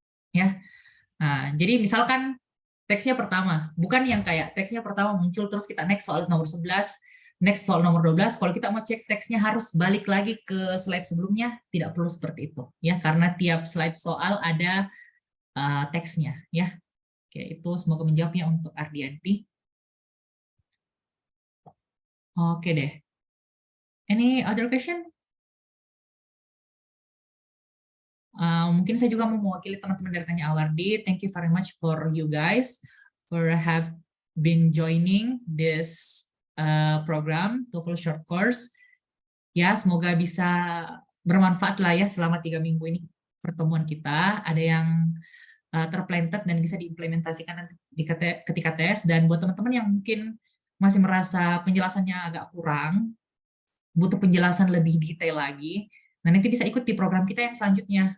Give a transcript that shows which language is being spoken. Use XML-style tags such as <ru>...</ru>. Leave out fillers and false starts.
<id>Ya. Nah, jadi misalkan teksnya pertama, bukan yang kayak teksnya pertama muncul terus kita next soal nomor 11, next soal nomor 12, kalau kita mau cek teksnya harus balik lagi ke slide sebelumnya, tidak perlu seperti itu ya, karena tiap slide soal ada teksnya ya. Oke, itu semoga menjawabnya untuk Ardianti.</id> <en>Oke deh. Any other question?</en> <id>Mungkin saya juga mau mewakili teman-teman dari Tanya Awardi.</id> <en>Thank you very much for you guys for have been joining this program TOEFL Short Course.</en> <id>Ya, semoga bisa bermanfaat lah ya selama 3 minggu ini pertemuan kita. Ada yang terplanted dan bisa diimplementasikan nanti ketika tes. Dan buat teman-teman yang mungkin masih merasa penjelasannya agak kurang, butuh penjelasan lebih detail lagi, nah nanti bisa ikut di program kita yang selanjutnya.</id>